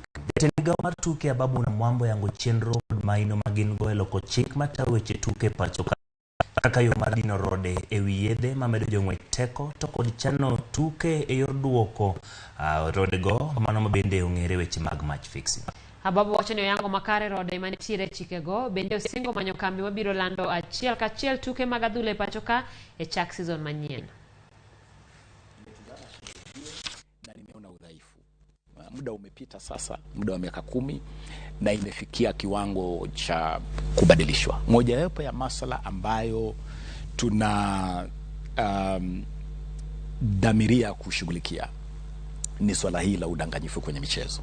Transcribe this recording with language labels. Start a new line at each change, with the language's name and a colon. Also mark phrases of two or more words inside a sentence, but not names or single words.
Luo (Kenya and Tanzania): Jatend mar tuke Ababu na Mwambo yango chenro maino magin goelo ko chik mata weche tuke pacho kaka yo mar dino rode ewi yedhe mamedo jong'wech teko to kod chano tuke e yor duoko rode go mano mabende ong'ere weche mag
English: match fixing.
Luo (Kenya and Tanzania): Ababu wacho ni oyango makare rode manitiere chikego bende osingo manyo kambi mabiro lando achiel kachiel tuke mag adhula e pacho ka e chak season manyien.
Swahili: Muda umepita sasa, muda wa miaka 10 na imefikia kiwango cha kubadilishwa. Moja wapo ya masuala ambayo tuna dhamiria kushughulikia ni swala hili la udanganyifu kwenye michezo.